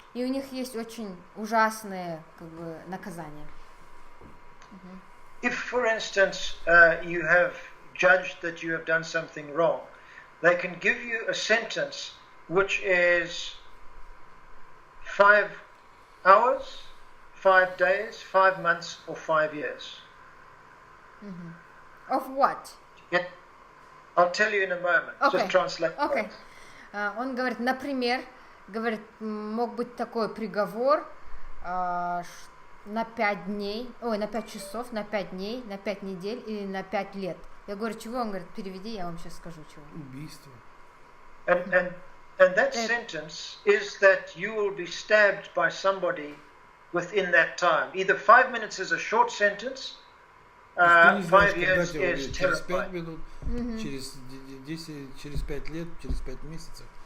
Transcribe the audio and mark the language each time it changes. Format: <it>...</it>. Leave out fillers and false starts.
<ru>И у них есть очень ужасные наказания.</ru> <en>If, for instance, you have judged that you have done something wrong, they can give you a sentence which is 5 hours, 5 days, 5 months, or 5 years. Of what? I'll tell you in a moment. Okay. Just translate. Okay.</en> <ru>Он говорит, например, мог быть такой приговор на 5 дней, на 5 часов, на 5 дней, на 5 недель или на 5 лет. Я говорю, чего? Он говорит, переведи, я вам сейчас скажу, чего. Убийство.</ru> <en>And that sentence is that you will be stabbed by somebody within that time. Either 5 minutes is a short sentence, 5 years is</en> <ru>через 5</ru> <en>terrifying.</en> <ru>минут, через 10, через 5 лет, через 5 месяцев,</ru>